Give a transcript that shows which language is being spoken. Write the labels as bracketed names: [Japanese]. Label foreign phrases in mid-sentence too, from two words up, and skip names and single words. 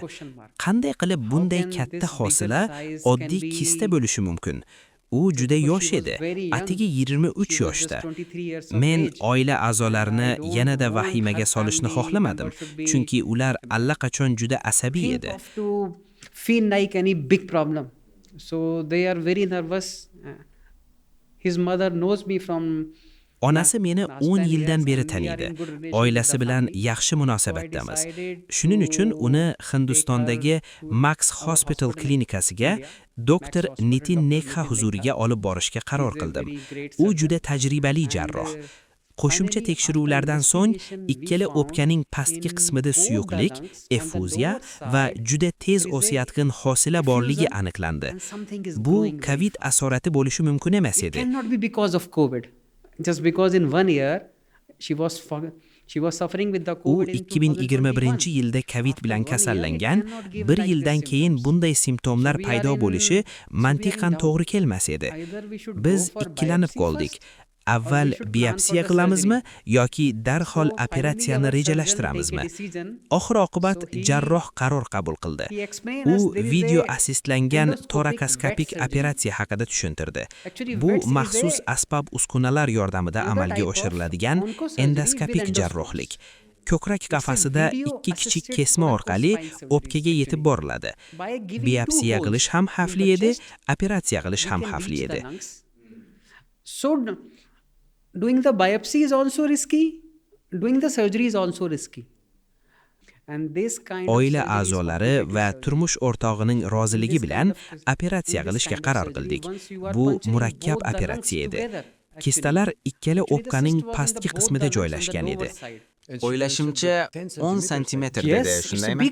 [Uzbek] Qanday qilib bunday katta hosila oddiy kista bo'lishi mumkin? U juda yosh edi, atigi 23 yoshda. Men oila a'zolarini yanada vahimaga solishni xohlamadim, chunki ular allaqachon juda asabiy edi. [English] Feel like any big problem. So they are very nervous. His mother knows me from [Uzbek] Onasi meni 10 yildan beri taniydi. Oilasi bilan yaxshi munosabatdamiz. Shuning uchun uni Hindistondagi Max Hospital klinikasiga doktor Nitin Nekha huzuriga olib borishga qaror qildim. U juda tajribali jarroh. Qo'shimcha tekshiruvlardan so'ng ikkala o'pkaning pastki qismida suyuqlik, effuziya va juda tez o'sayotgan hosila borligi aniqlandi. Bu COVID asorati bo'lishi mumkin emas edi. [English] Just because in 1 year she was suffering with the [Uzbek] U COVID. 2021-yilda COVID bilan kasallangan, 1 yildan keyin bunday simptomlar paydo bo'lishi mantiqan to'g'ri kelmas edi. Biz ikkilanib qoldik. Avval biopsiya qilamizmi yoki darhol operatsiyani rejalashtiramizmi? Oxir-oqibat jarroh qaror qabul qildi. U video assistlangan torakoskopik operatsiya haqida tushuntirdi. Bu maxsus asbob-uskunalar yordamida amalga oshiriladigan endoskopik jarrohlik. Ko'krak qafasida 2 kichik kesma orqali o'pkaga yetib boriladi. Biopsiya qilish ham xavfli edi, operatsiya qilish ham xavfli edi. [English] So doing the biopsy is also risky. Doing the surgery is also risky. [Uzbek] Oila a'zolari va turmush o'rtog'ining roziligi bilan operatsiya qilishga qaror qildik. Bu murakkab operatsiya edi. Kistalar ikkala o'pkaning pastki qismida joylashgan edi. O'ylashimcha 10 santimetr dedi, shundaymi?